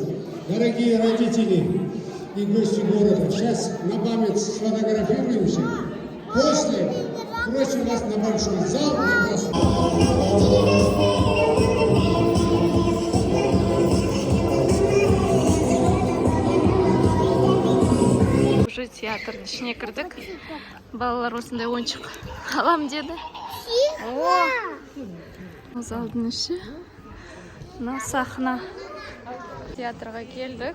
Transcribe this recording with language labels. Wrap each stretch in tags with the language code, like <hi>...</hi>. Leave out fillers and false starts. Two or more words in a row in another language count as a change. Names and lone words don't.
<ru>Дорогие родители и гости города, сейчас на память сфотографируемся. После просим вас на большой зал.</ru> <kk>Уже театр ішіне кірдік. Балалар осындай ойыншық алам деді. О, залдың іші. Мына сахна. Театрға келдік.</kk>